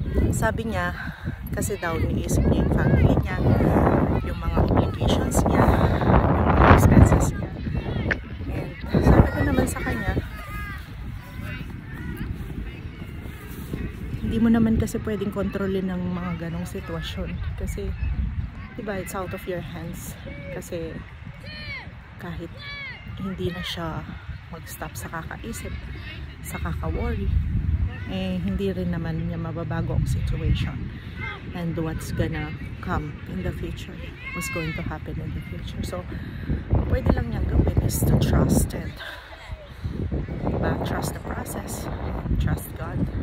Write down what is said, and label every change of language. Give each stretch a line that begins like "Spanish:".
Filipino: Sabi niya, kasi daw niisip niya yung family niya, yung mga obligations niya, yung mga expenses niya. And sabi ko naman sa kanya, hindi mo naman kasi pwedeng kontrolin ng mga ganong sitwasyon. Kasi, diba,
English: it's out of your hands.
Filipino: Kasi, kahit hindi na siya mag-stop sa kakaisip, sa kaka-worry, eh, hindi rin naman niya mababago ang situation.
English: And what's gonna come in the future, what's going to happen in the future. So,
Filipino: pwede lang niyang gawin
English: is to trust and trust the process, trust God.